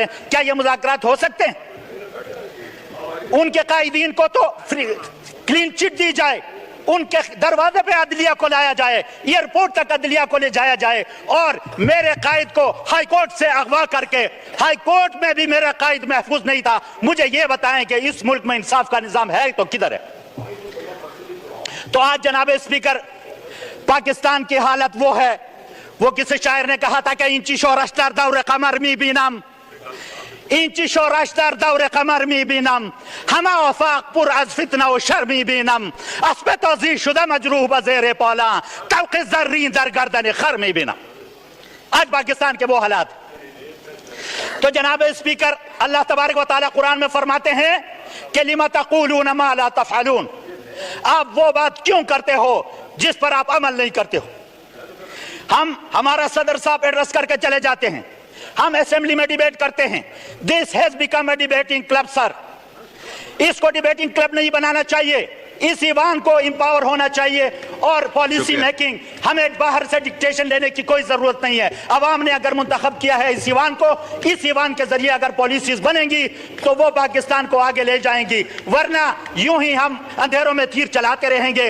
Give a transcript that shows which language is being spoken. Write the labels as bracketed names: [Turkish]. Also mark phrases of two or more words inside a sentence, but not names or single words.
[Urdu] کیا یہ مذاکرات ہو سکتے ہیں؟ ان کے قائدین کو تو [English] clean chit [Urdu] دی جائے, ان کے دروازے پہ عدلیہ کو لایا جائے, ایئرپورٹ تک عدلیہ کو لے جایا جائے, اور میرے قائد کو ہائی کورٹ سے اغوا کر کے, ہائی کورٹ میں بھی میرا قائد محفوظ نہیں تھا. مجھے یہ بتائیں کہ اس ملک میں انصاف کا نظام ہے تو کدھر ہے؟ تو آج جناب اسپیکر پاکستان کی حالت وہ ہے, وہ کسی شاعر نے کہا تھا کہ [Persian] اینچی شورش در دور قمر می بینم, اینچی شورش در دور قمر می بینم, همه آفاق پر از فتنه و شر می بینم, اسب تازی شده مجروح به زیر پالان, طوق زرین در گردن خر می بینم. [Urdu] آج پاکستان کے وہ حالات. تو جناب اسپیکر اللہ تبارک و تعالی قرآن میں فرماتے ہیں کہ [Arabic] لِمَ تَقُولُونَ مَا لَا تَفْعَلُونَ, [Urdu] آپ وہ بات کیوں کرتے ہو جس پر آپ عمل نہیں کرتے ہو. ہمارا صدر صاحب ایڈریس کر کے چلے جاتے ہیں, ہم اسمبلی میں ڈیبیٹ کرتے ہیں. [English] This has become a debating club sir. [Urdu] اس کو [English] debating club [Urdu] نہیں بنانا چاہیے. اس ایوان کو امپاور ہونا چاہیے, اور [English] policy making [Urdu] ہمیں باہر سے ڈکٹیشن لینے کی کوئی ضرورت نہیں ہے. عوام نے اگر منتخب کیا ہے اس ایوان کو, اس ایوان کے ذریعے اگر پالیسیز بنیں گی تو وہ پاکستان کو آگے لے جائیں گی, ورنہ یوں ہی ہم اندھیروں میں تیر چلاتے رہیں گے.